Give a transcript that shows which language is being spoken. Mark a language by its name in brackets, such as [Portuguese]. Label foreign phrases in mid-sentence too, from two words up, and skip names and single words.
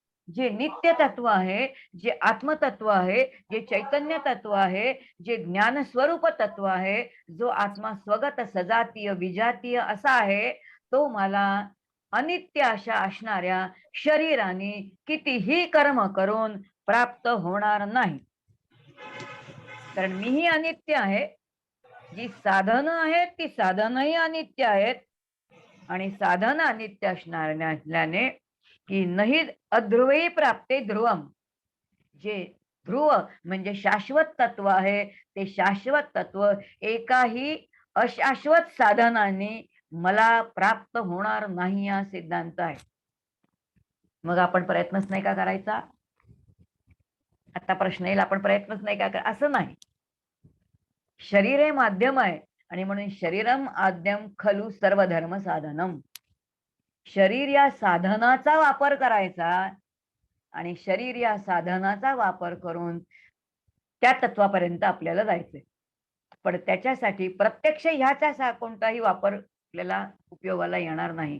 [Marathi] जे नित्य तत्व आहे, जे आत्मतत्व आहे, जे चैतन्य तत्व आहे, जे ज्ञान स्वरूप तत्व आहे, जो आत्मा स्वगत सजातीय विजातीय असा आहे, तो मला अनित्य अशा असणाऱ्या शरीराने कितीही कर्म करून प्राप्त होणार नाही. कारण मीही अनित्य आहे, जी साधनं आहेत ती साधनही अनित्य आहेत, आणि साधन अनित्य असल्याने की नाही [Sanskrit] अध्रुवही प्राप्ते ध्रुवम, [Marathi] जे ध्रुव म्हणजे शाश्वत तत्व आहे, ते शाश्वत तत्व एकाही अशाश्वत साधनाने मला प्राप्त होणार नाही हा सिद्धांत आहे. मग आपण प्रयत्नच नाही का करायचा? आता प्रश्न येईल, आपण प्रयत्नच नाही का असं नाही. शरीर हे माध्यम आहे, आणि म्हणून [Sanskrit] शरीरम आद्यम खलु सर्व धर्म साधनम. [Marathi] शरीर या साधनाचा वापर करायचा, आणि शरीर या साधनाचा वापर करून त्या तत्वापर्यंत आपल्याला जायचंय. पण त्याच्यासाठी प्रत्यक्ष ह्याचा कोणताही वापर आपल्याला उपयोगाला येणार नाही.